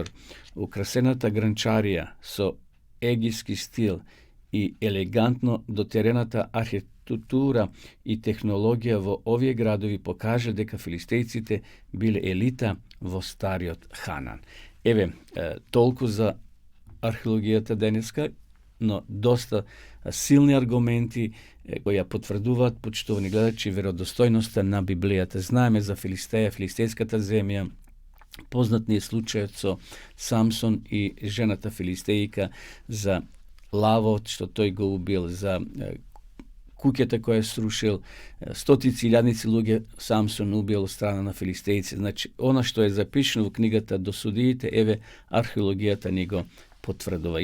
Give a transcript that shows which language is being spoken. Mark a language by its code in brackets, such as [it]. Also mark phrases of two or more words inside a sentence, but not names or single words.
[mk] Украсената гранчарија со егиски стил и елегантно дотерената архитектура и технологија во овие градови покажа дека филистејците биле елита во стариот Ханан. Еве, толку за археологијата денеска, но доста силни аргументи кои ја потврдуваат, почитувани гледачи, веродостојноста на Библијата. Знаеме за Филистеја, филистејската земја, [sr] Poznat je slučaj [mk] со Самсон и жената филистејка, за лавот што тој го убил, за куќата која срушил, стотици илјадници луѓе Самсон убил од страна на филистејци. Значи, она што е запишено во книгата до судиите, еве археологијата ни го потврдува.